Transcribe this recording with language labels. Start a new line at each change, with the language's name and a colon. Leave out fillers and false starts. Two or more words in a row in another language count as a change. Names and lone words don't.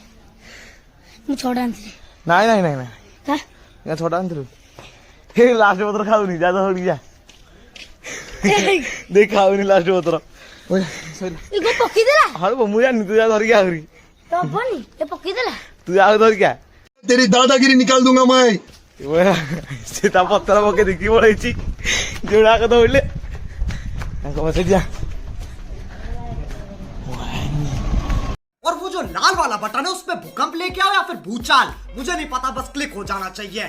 Odia: ମୁଁ ଛଅଟା ଆଣିଥିଲି ନାଇଁ ନାଇଁ ନାଇଁ ନାଇଁ ହାଁ 6ଟା ଆଣିଥିଲୁ ଏଇ ଲାଷ୍ଟ ପତ୍ର ଖାଉନି ଯା ଧରିକି ଯା ଦେଖ ଖାଉନି ଲାଷ୍ଟ ପତ୍ର ଏ କଣ ପକେଇଦେଲା ହଁ ମୁଁ ଜାଣିନି ତୁ ଯା ଧରିକି ଆହୁରି ତ ହବନି ଏ ପକେଇଦେଲା ତୁ ଆଉ ଧରିକି ଆ
Hindi: तेरी दादागिरी निकाल दूंगा मैं
Odia: ସେ ତା ପତ୍ର ପକେଇ ଦେଖି ପଳେଇଛି ଯୋଡ଼ାକ ଦୌଡ଼ିଲେ ତାଙ୍କ ପଛରେ ଯା
Hindi: और वो जो लाल वाला बटन है उसमें भूकंप लेके आओ या फिर भूचाल मुझे नहीं पता बस क्लिक हो जाना चाहिए